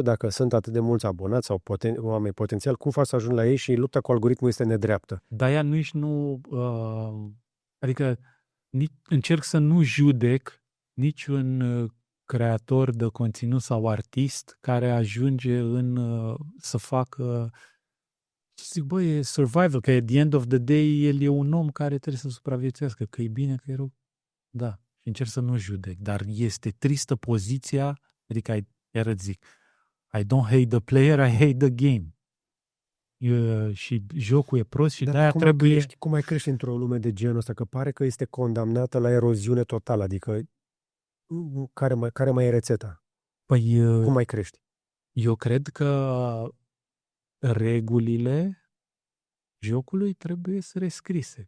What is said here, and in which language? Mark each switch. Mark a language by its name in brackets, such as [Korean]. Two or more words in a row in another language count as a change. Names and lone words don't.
[Romanian] Dacă sunt atât de mulți abonați sau oameni potențial, cum faci să ajungi la ei și lupta cu algoritmul este nedreaptă? De-aia adică încerc să nu judec niciun creator de conținut sau artist care ajunge să facă, zic, e survival, că [English] at the end of the day [Romanian] el e un om care trebuie să supraviețuiască, că e bine, că e rău. Da, și încerc să nu judec, dar este tristă poziția, adică iar îți zic, [English] I don't hate the player, I hate the game. [Romanian] Și jocul e prost și de-aia trebuie... Cum mai crești într-o lume de genul ăsta? Că pare că este condamnată la eroziune totală, adică care mai e rețeta? Cum mai crești? Eu cred că regulile jocului trebuie să rescrise.